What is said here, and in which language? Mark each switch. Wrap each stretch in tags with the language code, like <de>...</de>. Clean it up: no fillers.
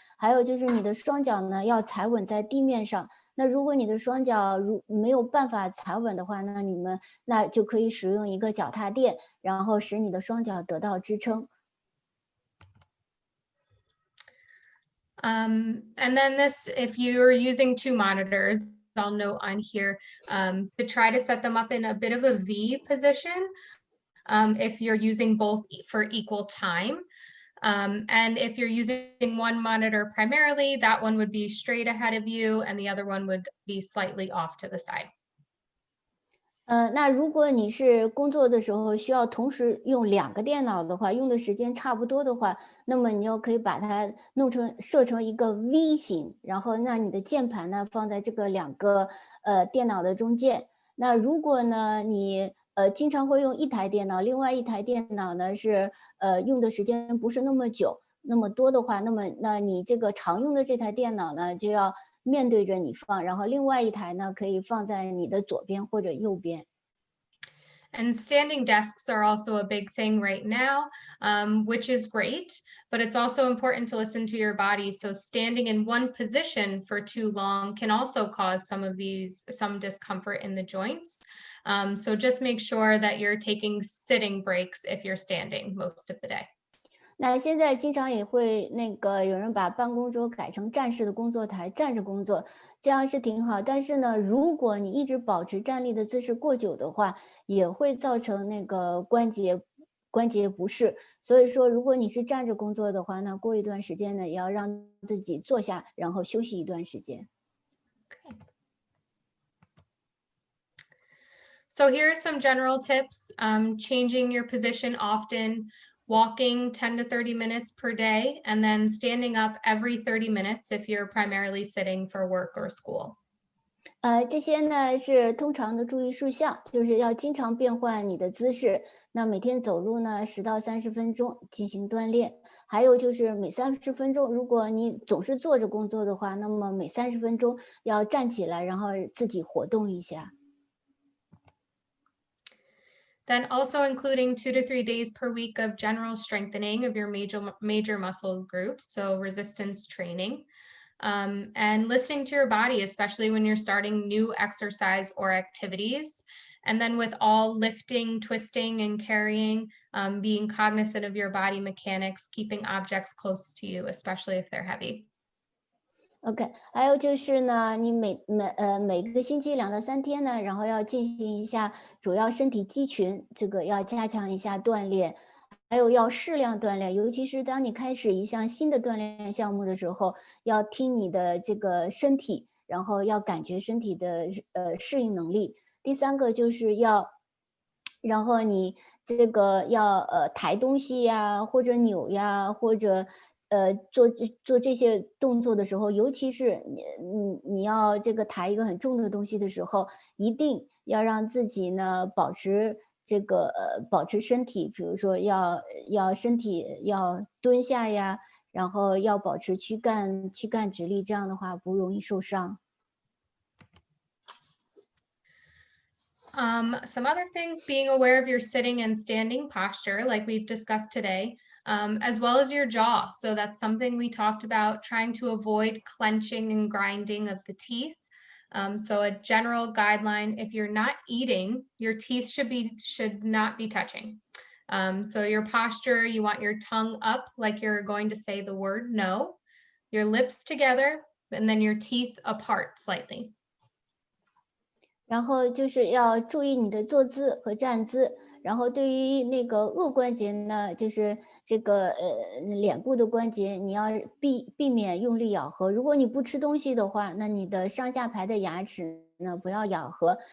<zh>还有就是你的双脚呢要踩稳在地面上。那如果你的双脚没有办法踩稳的话，那就可以使用一个脚踏垫，然后使你的双脚得到支撑。</zh> <en>And then this, if you're using 2 monitors, I'll note on here to try to set them up in a bit of a V position if you're using both for equal time. And if you're using one monitor primarily, that one would be straight ahead of you and the other one would be slightly off to the side.</en> <zh>那如果你是工作的时候需要同时用2个电脑的话，用的时间差不多的话，那么你可以把它设成一个 V 型，然后那你的键盘呢放在这个2个电脑的中间。那如果呢你经常会用一台电脑，另外一台电脑呢是用的时间不是那么久那么多的话，那你这个常用的这台电脑呢就要面对着你放，然后另外一台呢可以放在你的左边或者右边。</zh> <en>And standing desks are also a big thing right now, which is great, but it's also important to listen to your body. So standing in one position for too long can also cause some discomfort in the joints. So just make sure that you're taking sitting breaks if you're standing most of the day.</en> <zh>那现在经常也会有人把办公桌改成站式的工作台，站着工作，这样是挺好。但是呢，如果你一直保持站立的姿势过久的话，也会造成关节不适。所以说，如果你是站着工作的话，那过一段时间呢，也要让自己坐下，然后休息一段时间。</zh> <en>Okay. So here are some general tips. Changing your position often, walking 10 to 30 minutes per day, and then standing up every 30 minutes if you're primarily sitting for work or school.</en> <zh>这些呢是通常的注意事项，就是要经常变换你的姿势。那每天走路呢10到30分钟进行锻炼，还有就是每30分钟，如果你总是坐着工作的话，那么每30分钟要站起来，然后自己活动一下。</zh> <en>Then also including 2 to 3 days per week of general strengthening of your major muscle groups, so resistance training, and listening to your body, especially when you're starting new exercise or activities. And then with all lifting, twisting, and carrying, being cognizant of your body mechanics, keeping objects close to you, especially if they're heavy. OK，</en> <zh>还有就是呢，你每个星期2到3天呢，然后要进行一下主要身体肌群，这个要加强一下锻炼，还有要适量锻炼，尤其是当你开始一项新的锻炼项目的时候，要听你的这个身体，然后要感觉身体的适应能力。第3个就是要然后你这个要抬东西呀，或者扭呀，或者做这些动作的时候，尤其是你要这个抬一个很重的东西的时候，一定要让自己呢保持这个保持身体，比如说要身体要蹲下呀，然后要保持躯干直立，这样的话不容易受伤。</zh> <en>Some other things, being aware of your sitting and standing posture, like we've discussed today, as well as your jaw. So that's something we talked about, trying to avoid clenching and grinding of the teeth. So a general guideline, if you're not eating, your teeth should not be touching. So your posture, you want your tongue up like you're going to say the word no, your lips together, and then your teeth apart slightly.</en> <zh>然后就是要注意你的坐姿和站姿，然后对于那个颚关节呢，就是这个脸部的关节，你要避免用力咬合。如果你不吃东西的话，那你的上下排的牙齿呢不要咬合。</zh>